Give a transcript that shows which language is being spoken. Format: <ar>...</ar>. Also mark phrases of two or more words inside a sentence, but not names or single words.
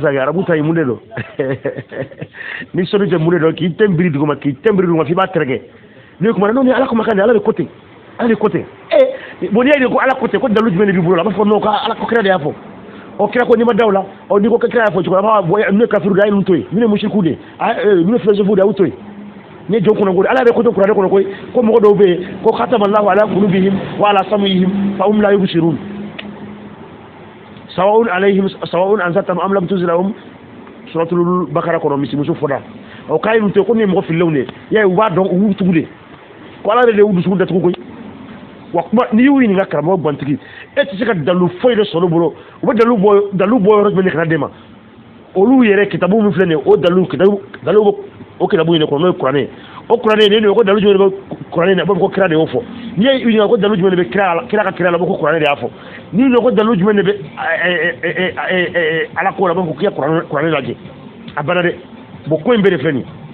<bm>sa arabu ta ye mun de don ni sɔnni tɛ mun de don k'i tɛnbiri duguma k'i tɛnbiri duguma f'i b'a tɛrɛkɛ n'i kuma n'o ni Ala kumakan de Ala de ko ten Ala de ko ten bon n'i y'a ye ko Ala ko ten ko dalu jumɛn de b'i bolo a b'a fɔ non ko Ala ko kira de y'a fɔ kira ko n'i ma da o la n'i ko kira y'a fɔ cogo a b'a fɔ ne kafiru de a ye ninnu to yen ninnu ye musiriku de ye ninnu ye philosophe de a y'u to yen ni ye jɔn kɔnɔ ko Ala yɛrɛ ko to kuranɛ kɔnɔ ko mɔgɔ dɔw bɛ yen ko</bm> <ar>ختم الله على قلوبهم وعلى سمعهم فهم لا يبصرون سواء عليهم سواء أأنذرتهم أم لم تنذرهم</ar> <bm>suratul Bakara kɔnɔ misimuso fɔda o k'a ye ninnu to yen ko nin ye mɔgɔ fililenw de ye y'a ye u b'a dɔn u b'u tugu de ko Ala yɛrɛ de y'u dusukun datugu koyi wa kuma n'i y'u ɲininka karamɔgɔ Bantigi e tɛ se ka dalu foyi de sɔrɔ bolo u bɛ dalu bɔ yɔrɔ jumɛn de kana d'e ma olu yɛrɛ kitabu min filɛ nin ye o dalu o kitabu in de kɔnɔ n'o ye kuranɛ ye o kuranɛ ne ko dalu jumɛn de bɛ kuranɛ na a b'a fɔ ko kira de y'o fɔ n'i ye ɲininka ko dalu jumɛn de bɛ kira ka kira la a b'a fɔ ko kuranɛ de y'a fɔ n'i ɲininka ko dalu jumɛn de bɛ Ala ko la a b'a fɔ k'i ka kuranɛ lajɛ a banna dɛ bon ko in bɛɛ de filɛ nin</bm>